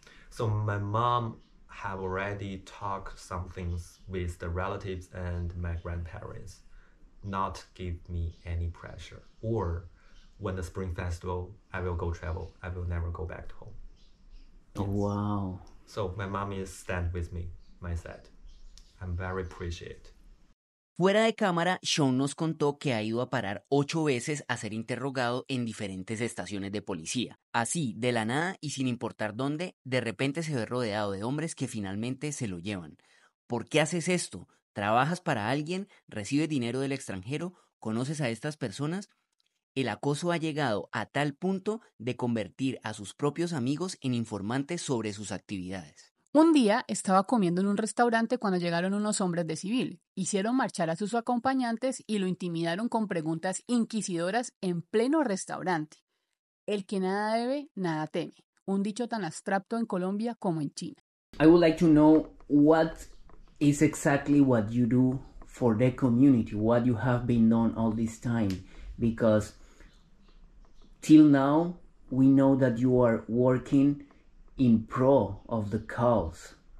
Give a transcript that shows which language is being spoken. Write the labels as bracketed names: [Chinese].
[English] So my mom have already talked some things with the relatives and my grandparents, not give me any pressure. Or when the spring festival, I will go travel. I will never go back to home. Yes. Wow. So my mom is stand with me, my side. I'm very appreciative. [Spanish] Fuera de cámara, Shawn nos contó que ha ido a parar 8 veces a ser interrogado en diferentes estaciones de policía. Así, de la nada y sin importar dónde, de repente se ve rodeado de hombres que finalmente se lo llevan. ¿Por qué haces esto? ¿Trabajas para alguien? ¿Recibes dinero del extranjero? ¿Conoces a estas personas? El acoso ha llegado a tal punto de convertir a sus propios amigos en informantes sobre sus actividades. Un día estaba comiendo en un restaurante cuando llegaron unos hombres de civil. Hicieron marchar a sus acompañantes y lo intimidaron con preguntas inquisidoras en pleno restaurante. El que nada debe, nada teme. Un dicho tan abstracto en Colombia como en China. [English] I would like to know what is exactly what you do for the community, what you have been done all this time, because till now we know that you are working in pro of the cause.